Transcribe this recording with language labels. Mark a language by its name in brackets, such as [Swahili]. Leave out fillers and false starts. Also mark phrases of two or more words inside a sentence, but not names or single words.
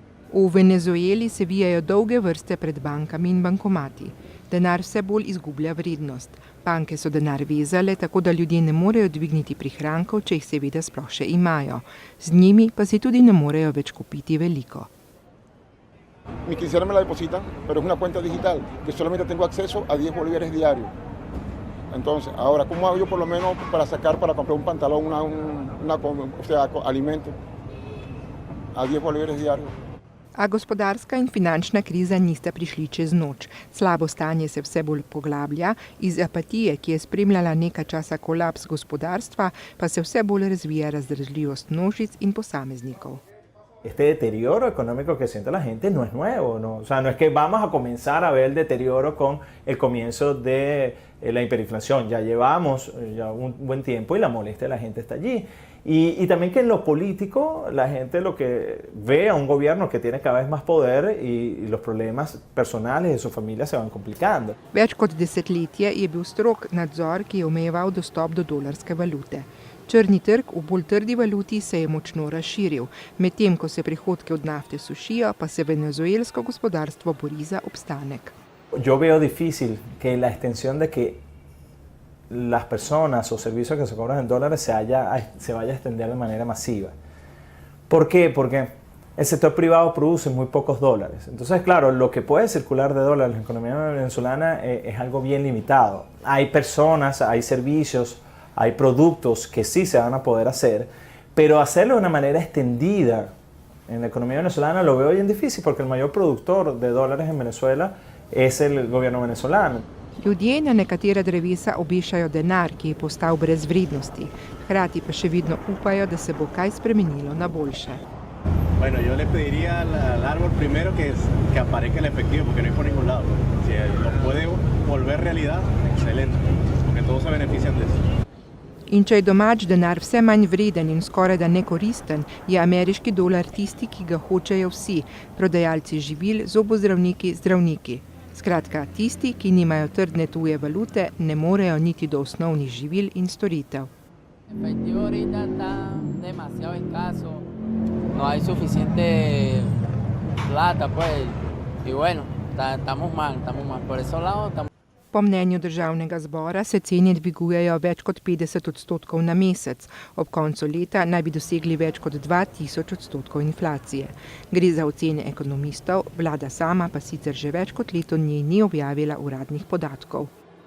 [Slovenian] V Venezueli se vijajo dolge vrste pred bankami in bankomati. Denar vse bolj izgublja vrednost. Banke so denar vezale, tako da ljudje ne morejo dvigniti prihrankov, če jih seveda sploh še imajo. Z njimi pa si tudi ne morejo več kupiti veliko. [Spanish] Mi quincena me la depositan, pero es una cuenta digital, que solamente tengo acceso a 10 bolívares diarios. Entonces, ahora, ¿cómo hago yo por lo menos para comprar un pantalón, alimento a 10 bolívares diarios? [Slovenian] A gospodarska in finančna kriza nista prišli čez noč. Slabo stanje se vse bolj poglablja, iz apatije, ki je spremljala nekaj časa kolaps gospodarstva, pa se vse bolj razvija razdražljivost množic in posameznikov. [Spanish] Este deterioro económico que siente la gente no es nuevo, ¿no? O sea, no es que vamos a comenzar a ver el deterioro con el comienzo de la hiperinflación. Ya llevamos ya un buen tiempo y la molestia de la gente está allí. Y también que en lo político la gente lo que ve a un gobierno que tiene cada vez más poder y los problemas personales de su familia se van complicando. [Slovenian] Več kot desetletje je bil strog nadzor, ki je omejeval dostop do dolarske valute. Črni trg v bolj trdi valuti se je močno razširil, medtem ko se prihodke od nafte sušijo, pa se venezuelsko gospodarstvo bori za obstanek. [Spanish] Yo veo difícil que la extensión de que las personas o servicios que se cobran en dólares se vaya a extender de manera masiva. ¿Por qué? Porque el sector privado produce muy pocos dólares. Entonces, claro, lo que puede circular de dólares en la economía venezolana es algo bien limitado. Hay personas, hay servicios, hay productos que sí se van a poder hacer, pero hacerlo de una manera extendida en la economía venezolana lo veo bien difícil porque el mayor productor de dólares en Venezuela es el gobierno venezolano. [Slovenian] Ljudje na nekatera drevesa obešajo denar, ki je postal brez vrednosti. Hkrati pa še vedno upajo, da se bo kaj spremenilo na boljše. [Spanish] Bueno, yo le pediría al árbol primero que aparezca el efectivo, porque no hay por ningún lado. Si lo puede volver realidad, excelente, porque todos se benefician de eso. [Slovenian] In če je domač denar vse manj vreden in skoraj da nekoristen, je ameriški dolar tisti, ki ga hočejo vsi, prodajalci živil, zobozdravniki, zdravniki. Skratka, tisti, ki nimajo trdne tuje valute, ne morejo niti do osnovnih živil in storitev. [Spanish] Efectivo ahorita está demasiado escaso, no hay suficiente plata, pues, y bueno, estamos mal, por eso lado estamos. [Slovenian] Po mnenju državnega zbora se cene dvigujejo več kot 50% na mesec. Ob koncu leta naj bi dosegli več kot 2000% inflacije. Gre za ocene ekonomistov, vlada sama pa sicer že več kot leto dni ni objavila uradnih podatkov.